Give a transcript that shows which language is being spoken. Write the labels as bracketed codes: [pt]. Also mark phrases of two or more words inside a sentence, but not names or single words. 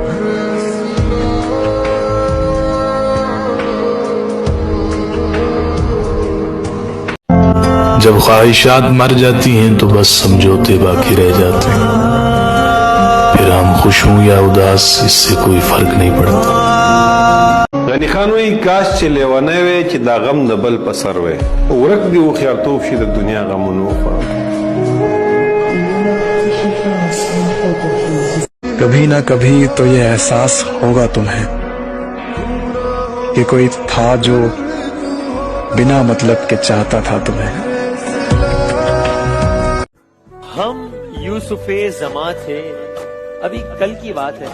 [hi] जब ख्वाहिशात मर जाती हैं तो बस समझौते बाकी रह जाते हैं। फिर हम खुश हों या उदास, इससे कोई फर्क नहीं पड़ता। [ps] غني خان وی کاش چې لیوانه وي چې دا غم د بل په سر وي ورک دی وخیارتوب شي د دنیا غمونو خوا [hi] कभी ना कभी तो ये एहसास होगा तुम्हें कि कोई था जो बिना मतलब के चाहता था तुम्हें। हम यूसुफे ज़मा थे, अभी कल की बात है।